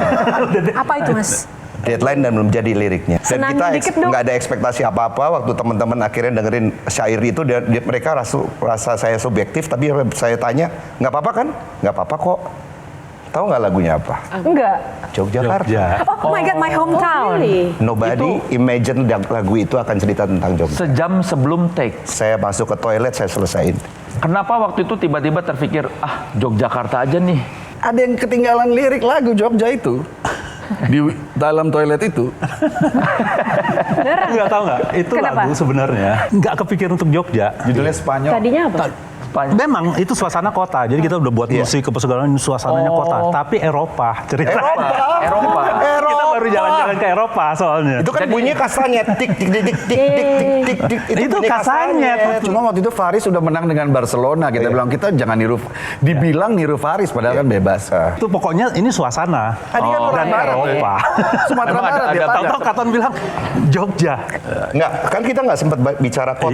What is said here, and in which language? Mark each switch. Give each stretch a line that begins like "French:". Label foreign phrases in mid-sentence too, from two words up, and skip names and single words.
Indonesian: apa itu Mas? Deadline dan belum jadi liriknya. Dan Senang kita dikit dong. nggak ada ekspektasi apa-apa waktu teman-teman akhirnya dengerin syair itu, mereka rasa saya subjektif, tapi saya tanya, nggak apa-apa kan? Nggak apa-apa kok. Tahu nggak lagunya apa? Enggak. Yogyakarta. Jogja.
English: Oh my God, my hometown. Really? Nobody imagine
Indonesian: lagu itu akan cerita tentang Jogja. Sejam sebelum take. Saya masuk ke toilet, saya selesaiin. Kenapa waktu itu tiba-tiba terpikir, Yogyakarta aja nih? Ada yang ketinggalan lirik lagu Jogja itu. Di dalam toilet itu. Nggak tahu nggak? Itu Kenapa? lagu sebenarnya nggak kepikir untuk Jogja. Judulnya Spanyol. Tadinya apa? Memang itu suasana kota. Jadi kita udah buat musik ke segala suasananya kota. Tapi Eropa cerita. Eropa. Kita baru jalan-jalan ke Eropa soalnya. Itu kan bunyinya kasanya tik tik tik tik tik tik tik. Itu bunyi kasanya. Cuma waktu itu Faris udah menang dengan Barcelona. Kita bilang kita jangan niru. Dibilang niru Faris padahal kan bebas. Itu pokoknya ini suasana. Tadi kan orang Dan barat, Eropa. Sumatera Emang Barat ada dia Tahu-tahu Katon bilang Jogja. Enggak, kan kita nggak sempat bicara kota